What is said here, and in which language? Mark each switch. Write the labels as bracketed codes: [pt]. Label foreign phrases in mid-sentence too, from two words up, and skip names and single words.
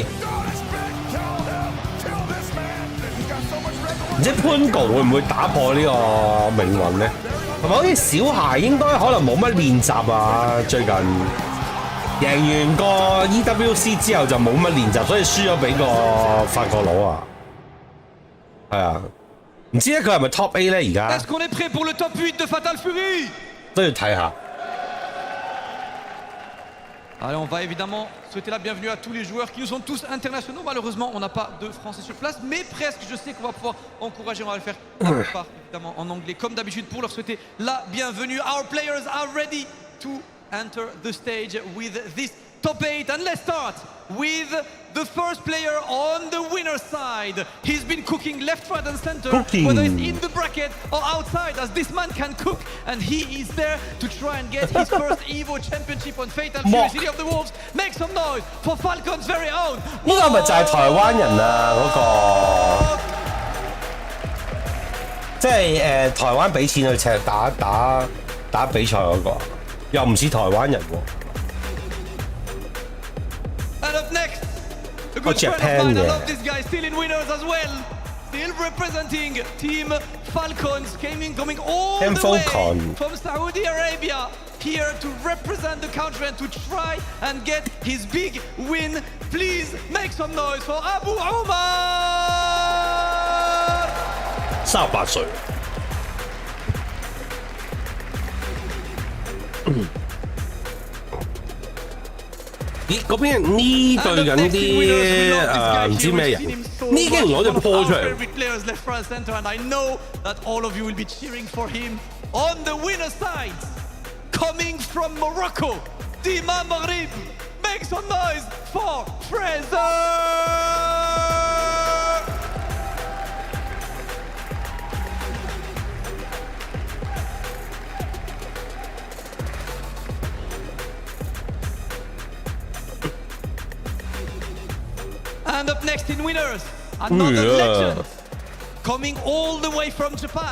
[yue] 唔知潘哥會唔會打破呢個命運咧？係咪好似小孩應該可能冇乜練習啊？最近贏完個 EWC 之後就冇乜練習，所以輸咗俾個法國佬啊。係啊。唔知咧佢係咪 Top A 咧而家？ [fr] Est-ce qu'on est prêt pour le top 8 de Fatal Fury? [yue] 都要睇下。 [fr] Allez, on va évidemment souhaiter la bienvenue à tous les joueurs qui nous sont tous internationaux. Malheureusement, on n'a pas de Français sur place, mais presque. Je sais qu'on va pouvoir encourager. On va le faire la plupart évidemment en anglais, comme d'habitude, pour leur souhaiter la bienvenue. [en] Our players are ready to enter the stage with this top 8, and let's start with the first player on the winner's side. He's been cooking left, right and center, whether it's in the bracket or outside, as this man can cook, and he is there to try and get his first EVO championship on Fatal Fury City of the Wolves. Make some noise for Falcon's very own. [yue] 呢個咪就係台灣人啊嗰個，即係台灣俾錢去打比賽嗰個，又唔似台灣人喎。 [en] And up next, a good friend of mine. I love this guy. Still in winners as well. Still representing Team Falcons. Coming all the way from Saudi Arabia here to represent the country and to try and get his big win. Please make some noise for Abu Omar. [yue] 38 歲。咦，嗰邊呢對緊啲唔知咩人，呢竟然攞隻波出嚟。 [en] And I know that all of you will be cheering for him on the winner side. Coming from Morocco, Team Maghrib. Make some noise for Fraser. And up next in winners, another legend coming all the way from Japan.